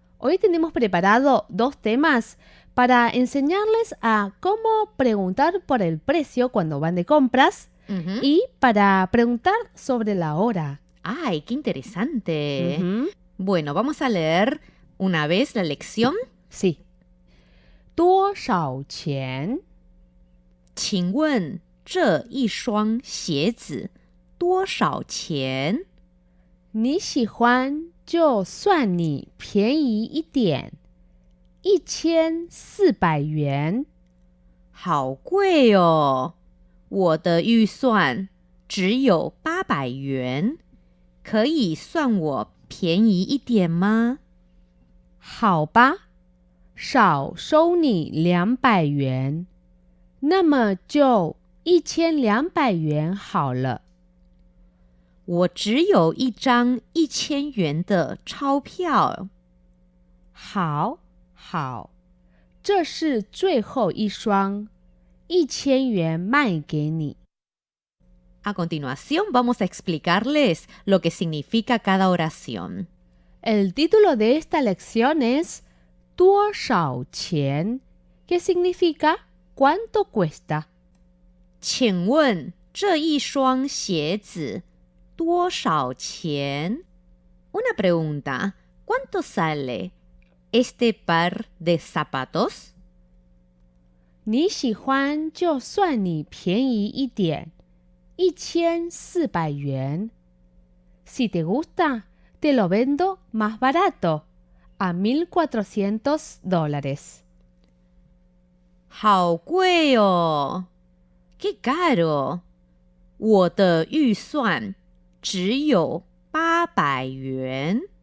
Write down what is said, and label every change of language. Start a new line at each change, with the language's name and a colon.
Spanish: Hoy tenemos preparado dos temas para enseñarles a cómo preguntar por el precio cuando van de compras y para preguntar sobre la hora. ¡Ay, qué interesante! Ujú. Bueno, vamos a leer una vez la lección.
Chinese: Sí. 多少钱? 请问这一双鞋子多少钱？你喜欢就算你便宜一点，1400元。好贵哦！我的预算只有800元，可以算我便宜一点吗？好吧，少收你200元，那么就1200元好了。我只有一张1000元的钞票。好，好，这是最后一双，1000元卖给你。
Spanish: A continuación vamos a explicarles lo que significa cada oración. El título de esta lección es
Chinese: 多少钱,
Spanish: que significa ¿cuánto cuesta?
Chinese: 请问这一双鞋子多少钱?
Spanish: Una pregunta. ¿Cuánto sale este par de zapatos?
Chinese: 你喜欢就算你便宜一点，1400元。
Spanish: Si te gusta, te lo vendo más barato, a $1,400.
Chinese: 好贵哦！
Spanish: ¡Qué caro!
Chinese: 我的预算只有800元。